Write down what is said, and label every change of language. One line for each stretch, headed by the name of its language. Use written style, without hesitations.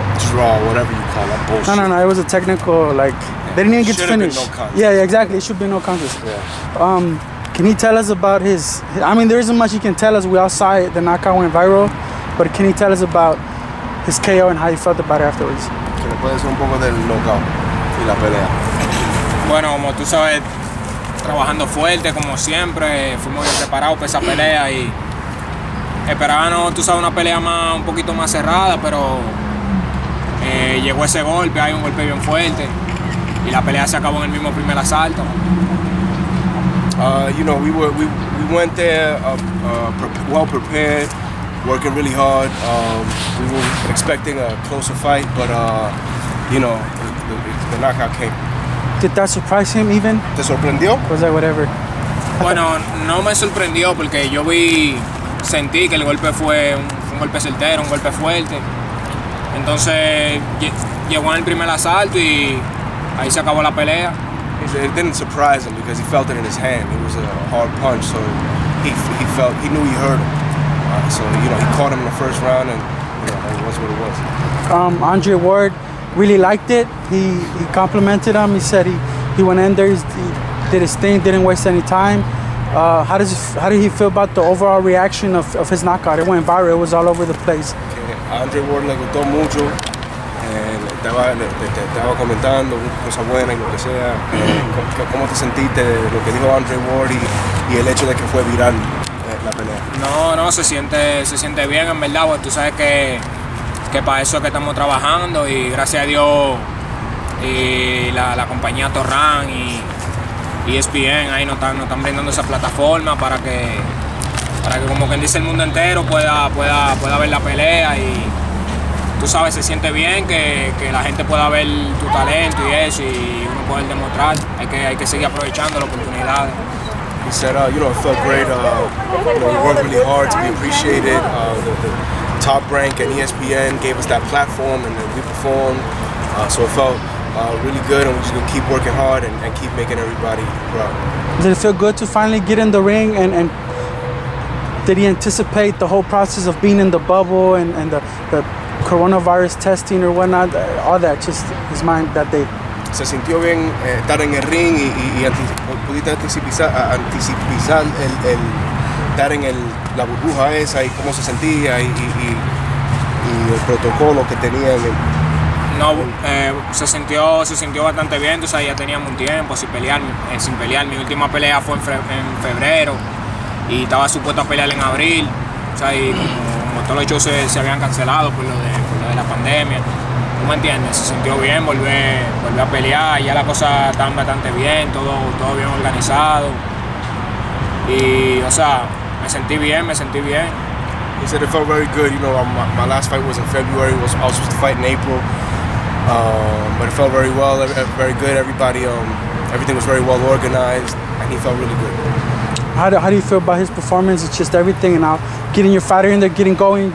English: draw, whatever you call it, bullshit. No, it was a technical, like, they didn't even get to finish. No contest. Yeah, exactly, it should be no contest. Yeah. Can he tell us about his, I mean, there isn't much he can tell us. We all saw it, the knockout went viral, but can he tell us about his KO and how he felt about it afterwards?
Spanish: Que le puede decir un poco del knockout y la pelea. Bueno, como tú sabes, trabajando fuerte como siempre, fuimos bien preparados para esa pelea y esperábamos, tú sabes, una pelea un poquito más cerrada, pero llegó ese golpe, hay un golpe bien fuerte y la pelea se acabó en el mismo primer asalto.
English: You know, we went there well prepared, working really hard. We were expecting a closer fight, but you know, the knockout came. Did that surprise him even?
Spanish: ¿Te sorprendió?
English: Was that whatever?
Spanish: Bueno, no me sorprendió porque yo sentí que el golpe fue un golpe certero, un golpe fuerte. Entonces llegó en el primer asalto y ahí se acabó la pelea.
English: It didn't surprise him because he felt it in his hand. It was a hard punch, so he knew he hurt him. So you know, he caught him in the first round, and you know, it was what it was. Andre Ward really liked it. He complimented him. He said he went in there, he did his thing, didn't waste any time. How did he feel about the overall reaction of his knockout? It went viral. It was all over the place.
Spanish: Andre Ward le gustó mucho. Estaba comentando cosas buenas y lo que sea. ¿Cómo te sentiste de lo que dijo Andre Ward y el hecho de que fue viral la pelea? No, se siente bien, en verdad, porque tú sabes que para eso es que estamos trabajando y gracias a Dios y la compañía Torran y ESPN ahí nos están brindando esa plataforma para que como quien dice el mundo entero pueda ver la pelea y tú sabes, se siente bien que la gente pueda ver tu talento y eso y uno poder demostrar. Hay que seguir aprovechando las oportunidades.
English: He said, you know, it felt great. You know, we worked really hard to be appreciated. The Top Rank and ESPN gave us that platform, and then we performed. So it felt really good, and we're just gonna keep working hard and keep making everybody proud. Did it feel good to finally get in the ring and did he anticipate the whole process of being in the bubble and the coronavirus testing or whatnot, all that, just his mind that day?
Spanish: Se sintió bien estar en el ring y pudiste anticipar el estar en la burbuja esa y cómo se sentía y el protocolo que tenía. No, se sintió bastante bien, tú sabes, ya teníamos un tiempo sin pelear. Mi última pelea fue en febrero y estaba supuesto a pelear en abril, o sea, y como todos los shows se habían cancelado por lo de la pandemia. ¿Tú me entiendes? Se sintió bien, volver a pelear, ya la cosa está bastante bien, todo bien organizado. Y, o sea, me sentí bien.
English: He said it felt very good. You know, my last fight was in February. I was supposed to fight in April, but it felt very well, very good. Everything was very well organized, and he felt really good. How do you feel about his performance? It's just everything, and now getting your fighter in there, getting going.